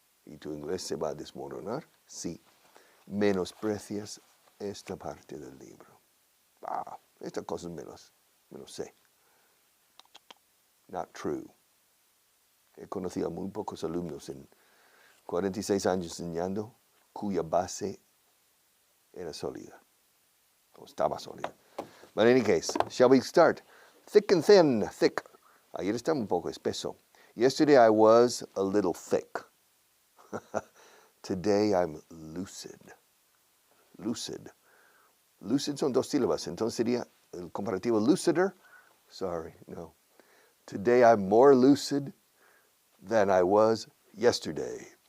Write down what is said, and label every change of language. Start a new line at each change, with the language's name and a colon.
Spanish: ¿Y tu inglés se va a desmoronar? Sí. Menosprecias esta parte del libro. Estas cosas me las sé.
English: Not true.
Spanish: He conocido a muy pocos alumnos en 46 años enseñando cuya base era sólida. O estaba sólida.
English: But in any case, shall we start? Thick and thin. Thick.
Spanish: Ayer estaba un poco espeso.
English: Yesterday I was a little thick. Today I'm lucid. Lucid.
Spanish: Lucid son 2 sílabas. Entonces sería el comparativo lucider.
English: Sorry, no. Today I'm more lucid than I was yesterday.